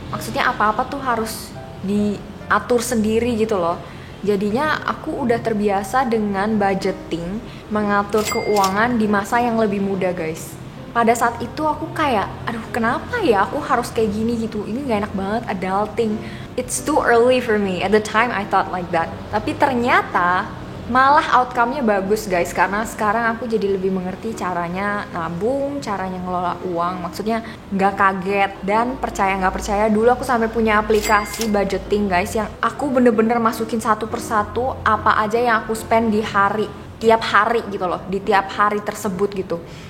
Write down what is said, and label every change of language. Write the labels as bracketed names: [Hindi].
[Indonesian] Maksudnya apa-apa tuh harus diatur sendiri gitu loh. Jadinya aku udah terbiasa dengan budgeting, mengatur keuangan di masa yang lebih muda guys. Pada saat itu aku kayak, aduh kenapa ya aku harus kayak gini gitu, ini gak enak banget adulting. [English] It's too early for me, at the time I thought like that. [Indonesian] Tapi ternyata malah outcome-nya bagus guys, karena sekarang aku jadi lebih mengerti caranya nabung, caranya ngelola uang. Maksudnya gak kaget dan percaya gak percaya, dulu aku sampai punya aplikasi budgeting guys, yang aku bener-bener masukin satu persatu apa aja yang aku spend di hari, tiap hari gitu loh, di tiap hari tersebut gitu.